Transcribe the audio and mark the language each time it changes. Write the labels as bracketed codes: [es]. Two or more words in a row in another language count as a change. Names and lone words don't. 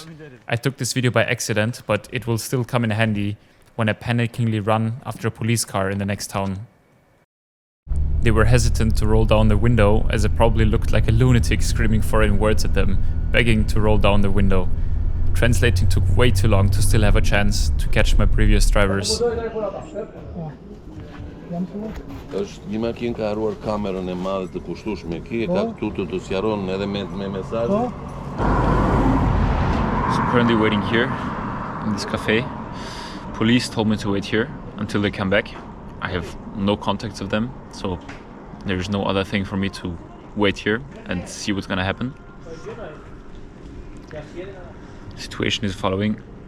[en] I took this video by accident, but it will still come in handy when I panickingly run after a police car in the next town. They were hesitant to roll down the window as I probably looked like a lunatic screaming foreign words at them, begging to roll down the window. Translating took way too long to still have a chance to catch my previous drivers. [sq] Është një makinë ka haruar kamerën e madhe të kushtueshme këtu, ka këtu të sqaron edhe me mesazhe. [en] So currently waiting here in this cafe. Police told me to wait here until they come back. I have no contacts of them, so there's no other thing for me to wait here and see what's gonna happen. The situation is following.